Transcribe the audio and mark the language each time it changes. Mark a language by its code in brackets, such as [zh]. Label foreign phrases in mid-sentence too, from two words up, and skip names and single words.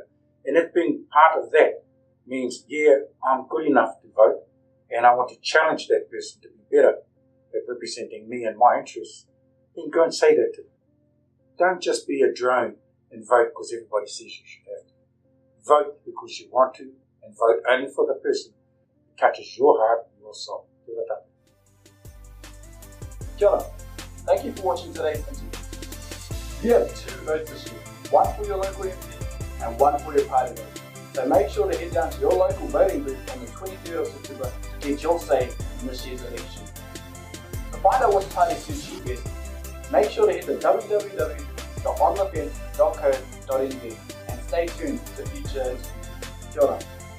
[en] And if being part of that means, yeah, I'm good enough to vote, and I want to challenge that person to be better at representing me and my interests, then go and say that to them. Don't just be a drone and vote because everybody says you should have to. Vote because you want to, and vote only for the person who touches your heart and your soul. [mi] Kia ora. Kia ora. [en] Thank you for watching today's interview. You have 2 votes this year, one for your local MP and one for your party vote. So make sure to head down to your local voting booth on the 23rd of September to get your say in this year's election. To find out which party suits you best, make sure to head to www.onthefence.co.nz and stay tuned to future interviews. [mi] Kia ora.